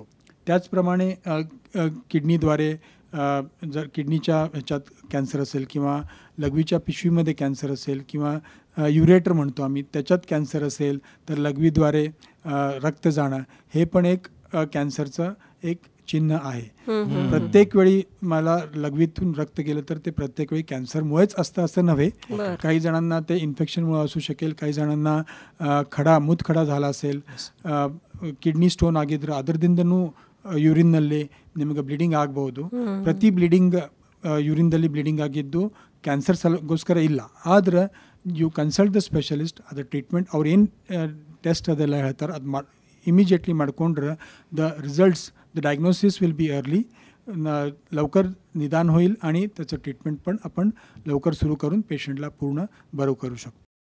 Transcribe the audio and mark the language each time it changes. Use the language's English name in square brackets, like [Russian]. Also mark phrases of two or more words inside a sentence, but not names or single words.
[Marathi] त्याचप्रमाणे किडनीद्वारे जर किडनीच्या ह्याच्यात कॅन्सर असेल किंवा लघवीच्या पिशवीमध्ये कॅन्सर असेल किंवा युरेटर म्हणतो आम्ही, त्याच्यात कॅन्सर असेल तर लघवीद्वारे रक्त जाणं हे पण एक कॅन्सरचं एक चिन्ह आहे. प्रत्येक वेळी मला लघवीतून रक्त गेलं तर ते प्रत्येक वेळी कॅन्सरमुळेच असतं असं नव्हे. काही जणांना ते इन्फेक्शनमुळे असू शकेल, काही जणांना मूतखडा झाला असेल, [English] kidney stone [Kannada] ಆಗಿದ್ರೆ ಅದರದಿಂದನೂ ಯೂರಿನ್ನಲ್ಲಿ ನಿಮಗೆ ಬ್ಲೀಡಿಂಗ್ ಆಗಬಹುದು. ಪ್ರತಿ ಬ್ಲೀಡಿಂಗ್ ಯೂರಿನ್ದಲ್ಲಿ ಬ್ಲೀಡಿಂಗ್ ಆಗಿದ್ದು ಕ್ಯಾನ್ಸರ್ ಸಲಗೋಸ್ಕರ ಇಲ್ಲ. ಆದ್ರೆ [English] you consult the specialist, [Kannada] ಅದರ ಟ್ರೀಟ್ಮೆಂಟ್ ಅವ್ರು ಏನು ಟೆಸ್ಟ್ ಅದೆಲ್ಲ ಹೇಳ್ತಾರೆ ಅದು इमिजिएटली ಮಾಡ್ಕೊಂಡ್ರೆ [English] the results the diagnosis will be early, [Marathi] लवकर निदान होईल आणि त्याचं ट्रीटमेंट पण आपण लवकर सुरू करून पेशंटला पूर्ण बरं करू शकतो.